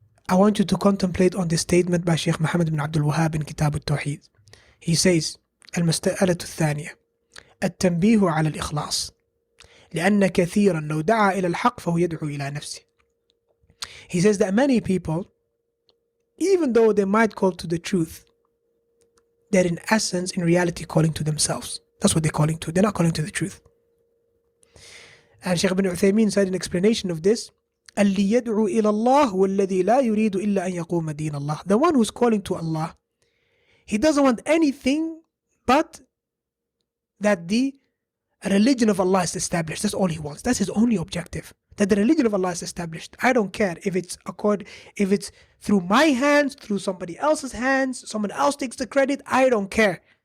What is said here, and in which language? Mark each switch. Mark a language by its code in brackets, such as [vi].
[en] I want you to contemplate on this statement by Sheikh Muhammad ibn Abdul Wahhab in Kitab al-Tawheed. He says, [ar] المسألة الثانية التنبيه على الإخلاص لأن كثيرا لو دعا إلى الحق فهو يدعو إلى نفسه. [en] He says that many people, even though they might call to the truth, they're in essence, in reality, calling to themselves. That's what they're calling to. They're not calling to the truth. And Shaykh ibn Uthaymeen said in explanation of this, [ar] اللي يدعو إلى الله والذي لا يريد إلا أن يقوم دين الله. [en] The one who's calling to Allah, he doesn't want anything but that the religion of Allah is established. That's all he wants. That's his only objective. That the religion of Allah is established. I don't care if it's through my hands, through somebody else's hands, someone else takes the credit. I don't care.